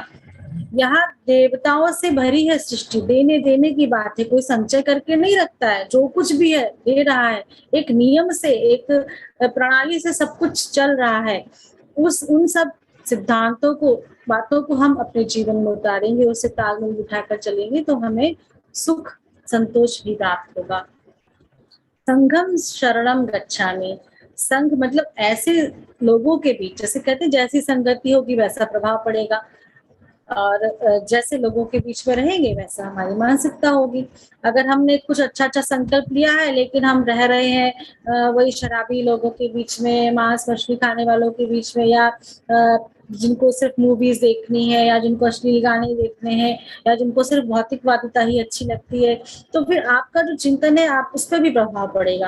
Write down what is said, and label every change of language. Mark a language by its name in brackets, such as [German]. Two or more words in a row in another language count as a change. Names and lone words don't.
[Hindi] यहाँ देवताओं से भरी है सृष्टि, देने देने की बात है, कोई संचय करके नहीं रखता है, जो कुछ भी है दे रहा है, एक नियम से, एक प्रणाली से सब कुछ चल रहा है। उन सब सिद्धांतों को, बातों को हम अपने जीवन में उतारेंगे, उसे तालमेल बिठाकर चलेंगे तो हमें सुख संतोष भी प्राप्त होगा। [Pali] संघम शरणम गच्छामि, [Hindi] संघ मतलब ऐसे लोगों के बीच, जैसे कहते हैं जैसी संगति होगी वैसा प्रभाव पड़ेगा, और जैसे लोगों के बीच में रहेंगे वैसा हमारी मानसिकता होगी। अगर हमने कुछ अच्छा संकल्प लिया है लेकिन हम रह रहे हैं वही शराबी लोगों के बीच में, मांस मछली खाने वालों के बीच में, या जिनको सिर्फ मूवीज देखनी है, या जिनको अश्लील गाने देखने हैं, या जिनको सिर्फ भौतिकवादिता ही अच्छी लगती है, तो फिर आपका जो चिंतन है आप उस पर भी प्रभाव पड़ेगा।